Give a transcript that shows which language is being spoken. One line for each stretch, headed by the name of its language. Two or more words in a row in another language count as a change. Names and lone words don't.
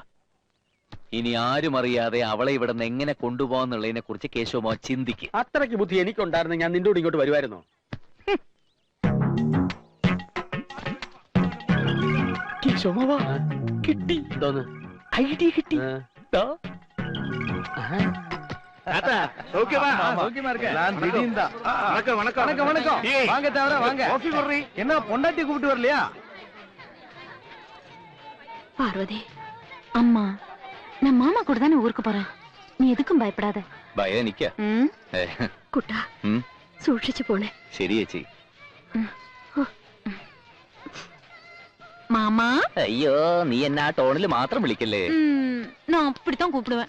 Malayalam: ഇനി ആരും അറിയാതെ അവളെ ഇവിടെ നിന്ന് എങ്ങനെ കൊണ്ടുപോകാന്നുള്ളതിനെ കുറിച്ച് കേശവമോ ചിന്തിക്കും. അത്രയ്ക്ക് ബുദ്ധി എനിക്കുണ്ടായിരുന്നു, ഞാൻ നിന്റെ കൂടെ ഇങ്ങോട്ട് വരുമായിരുന്നോ? കേശവമാവാ, കിട്ടി. എന്തോന്ന് ഐഡിയ കിട്ടി?
Tamil: என்ன பொண்டாட்டி கூப்பிட்டு வரலையா? பார்வதி அம்மா, நான் மாமா கூட தானே ஊருக்கு போறேன். நீ எதுக்கும் பயப்படாத.
Malayalam: ഭയം എനിക്കാ. കുട്ടാ, സൂക്ഷിച്ചു പോണേ. ശരി ചേച്ചി.
Tamil: மாமா,
Malayalam: അയ്യോ, നീ എന്നെ ആ ടോണിൽ മാത്രം വിളിക്കല്ലേ.
Tamil: நான் அப்படித்தான் கூப்பிடுவேன்.